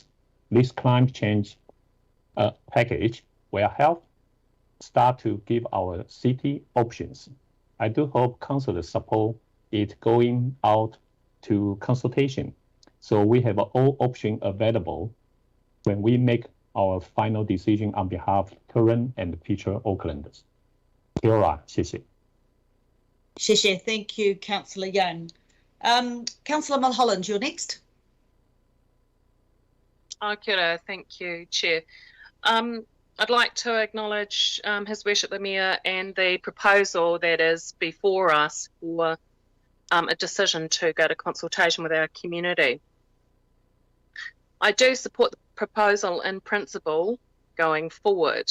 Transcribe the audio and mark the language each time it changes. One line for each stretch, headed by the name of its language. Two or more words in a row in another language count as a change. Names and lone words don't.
English: This climate change package will help start to give our city options. I do hope council support it going out to consultation, so we have all options available when we make our final decision on behalf of current and future Aucklanders.
Māori: Kia ora,
Chinese: 谢谢。谢谢.
English: Thank you, Councillor Young. Councillor Mulholland, you're next.
Māori: Kia ora,
English: thank you, Chair. I'd like to acknowledge His Worship the Mayor and the proposal that is before us for a decision to go to consultation with our community. I do support the proposal in principle going forward.